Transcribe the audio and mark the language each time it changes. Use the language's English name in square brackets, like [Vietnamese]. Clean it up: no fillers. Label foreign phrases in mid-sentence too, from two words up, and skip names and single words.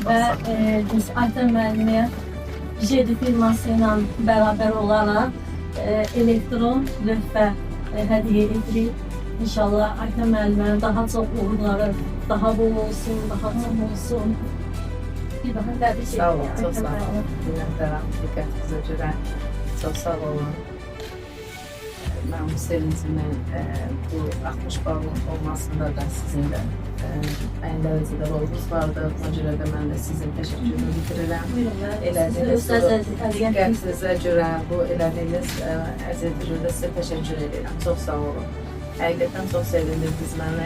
[Azerbaijani] Və biz Aytən müəlliməyə JD firması ilə bərabər olaraq elektron lövhə hədiyyə edirik. İnşallah Aytən müəllimənin daha çox uğurları, daha bol olsun, daha çox olsun. Bir daha təbrik Sağ olun, edirik. çok sağ olun. Minnətdaram diqqətinizə görə. Çok sağ olun. [Turkish] Ben bu sevincimi bu 60 bal olmasında da sizin de en derecede rolunuz vardı. [Azerbaijani] Buna görə də mən də sizin təşəkkürünü bitirirəm. Elədiyiniz diqqətinizə görə, bu elədiyiniz əziyyətə görə də sizə təşəkkür edirəm. Çox sağ olun. Həqiqətən çox sevindirdiniz məni.